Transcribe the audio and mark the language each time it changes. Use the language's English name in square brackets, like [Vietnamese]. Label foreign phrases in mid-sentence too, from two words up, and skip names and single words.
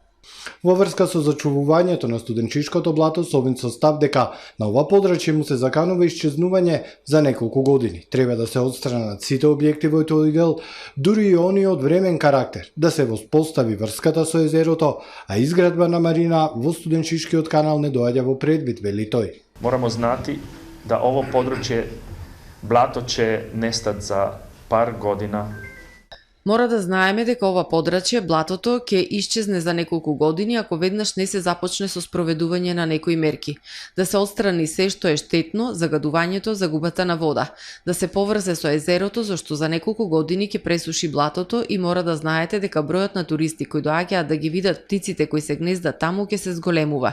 [Macedonian] Во врска со зачувувањето на студенчишкото блато, Совин состав дека на ова подрачје му се заканува исчезнување за неколку години. Треба да се отстранат сите објекти во тој дел, дури и оние од времен карактер, да се воспостави врската со езерото, а изградба на марина во студенчишкиот канал не доаѓа во предвид, вели тој. [Croatian] Moramo znati da ovo područje, blato će nestati za par godina. [Macedonian] Мора да знаеме дека ова подрачје, блатото, ќе исчезне за неколку години ако веднаш не се започне со спроведување на некои мерки. Да се отстрани се што е штетно, загадувањето, загубата на вода. Да се поврзе со езерото, зашто за неколку години ќе пресуши блатото и мора да знаете дека бројот на туристи кои доаѓаат да ги видат птиците кои се гнездат таму ќе се зголемува.